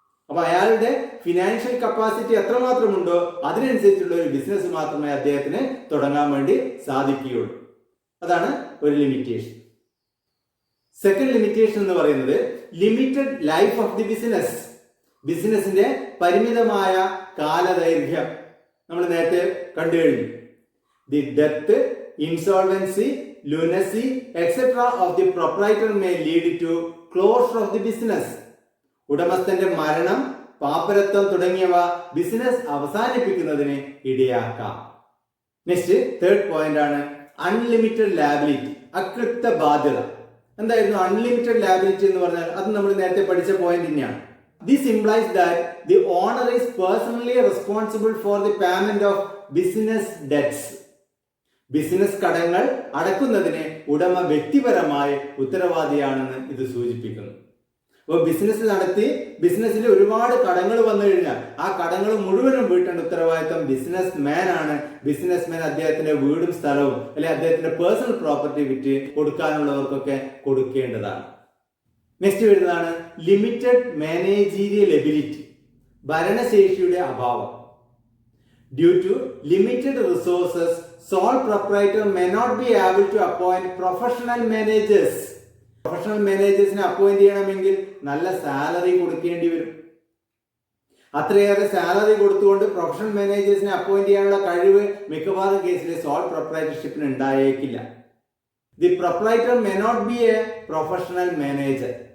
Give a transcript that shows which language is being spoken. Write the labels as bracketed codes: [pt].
[ml] അപ്പൊ അയാളുടെ financial capacity എത്രമാത്രമുണ്ടോ അതിനനുസരിച്ചുള്ള ഒരു ബിസിനസ് മാത്രമേ അദ്ദേഹത്തിന് തുടങ്ങാൻ വേണ്ടി സാധിക്കുകയുള്ളൂ. അതാണ് ഒരു ലിമിറ്റേഷൻ. സെക്കൻഡ് ലിമിറ്റേഷൻ എന്ന് പറയുന്നത് [en] Limited life of the business. [ml] ബിസിനസിന്റെ പരിമിതമായ കാലദൈർഘ്യം നമ്മൾ നേരത്തെ കണ്ടു കഴിഞ്ഞു. [en] The death, insolvency, lunacy, etc. of the proprietor may lead to closure of the business. [ml] ഉടമസ്ഥന്റെ മരണം, പാപ്പരത്വം തുടങ്ങിയവ ബിസിനസ് അവസാനിപ്പിക്കുന്നതിന് ഇടയാക്കാം. [en] next third point ആണ് unlimited liability, [ml] അകൃത്ത ബാധ്യത. എന്തായിരുന്നു അൺലിമിറ്റഡ് ലാബിലിറ്റി എന്ന് പറഞ്ഞാൽ? അത് നമ്മൾ നേരത്തെ പഠിച്ച പോയിന്റ് തന്നെയാണ്. [en] This implies that the owner is personally responsible for the payment of business debts. [ml] Business കടങ്ങൾ അടക്കുന്നതിന് ഉടമ വ്യക്തിപരമായി ഉത്തരവാദിയാണെന്ന് ഇത് സൂചിപ്പിക്കുന്നു. അപ്പോൾ ബിസിനസ് നടത്തി ബിസിനസ്സിൽ ഒരുപാട് കടങ്ങൾ വന്നു കഴിഞ്ഞാൽ ആ കടങ്ങൾ മുഴുവനും വീട്ടേണ്ട ഉത്തരവാദിത്തം ബിസിനസ് മാൻ ആണ്. ബിസിനസ് മാൻ അദ്ദേഹത്തിന്റെ വീടും സ്ഥലവും അല്ലെങ്കിൽ അദ്ദേഹത്തിന്റെ പേഴ്സണൽ പ്രോപ്പർട്ടി വിറ്റ് കൊടുക്കാനുള്ളവർക്കൊക്കെ കൊടുക്കേണ്ടതാണ്. [en] next വരുന്നതാണ് limited managerial ability, [ml] ഭരണശേഷിയുടെ അഭാവം. [en] Due to limited resources, sole proprietor may not be able to appoint professional managers. [ml] Professional മാനേജേഴ്സിനെ appoint ചെയ്യണമെങ്കിൽ നല്ല സാലറി കൊടുക്കേണ്ടി വരും. അത്രയേറെ സാലറി കൊടുത്തുകൊണ്ട് പ്രൊഫഷണൽ മാനേജേഴ്സിനെ അപ്പോയിന്റ് ചെയ്യാനുള്ള കഴിവ് മിക്കവാറും കേസിൽ soul പ്രൊപ്രൈറ്റർഷിപ്പിന് ഉണ്ടായേക്കില്ല. [en] The proprietor may not be a professional manager.